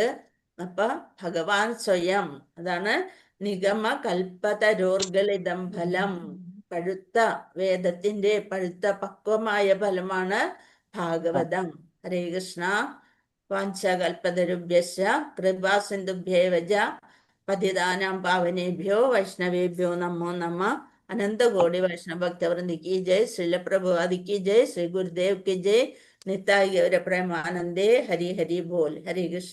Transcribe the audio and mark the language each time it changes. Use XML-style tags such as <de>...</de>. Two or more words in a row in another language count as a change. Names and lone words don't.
<ml>അപ്പൊ ഭഗവാൻ സ്വയം, അതാണ്</ml> <sa>നിഗമ കൽപ്പതരോർഗളിതം ഫലം.</sa> <ml>പഴുത്ത വേദത്തിന്റെ പഴുത്ത പക്വമായ ഫലമാണ് ഭാഗവതം.</ml> <sa>ഹരേ കൃഷ്ണ. വാഞ്ചകൽപതരുഭ്യശ്ച കൃപാ സിന്ധുഭ്യേവ പതിതാനാം പാവനേഭ്യോ വൈഷ്ണവേഭ്യോ നമോ നമഃ.</sa> <hi>अनंतकोटि वैष्णव भक्तवृंद की जय. श्रील प्रभुपाद की जय. श्री गुरुदेव की जय. निताय गौर प्रेमानंदे. हरि हरि बोल. हरे कृष्ण.</hi>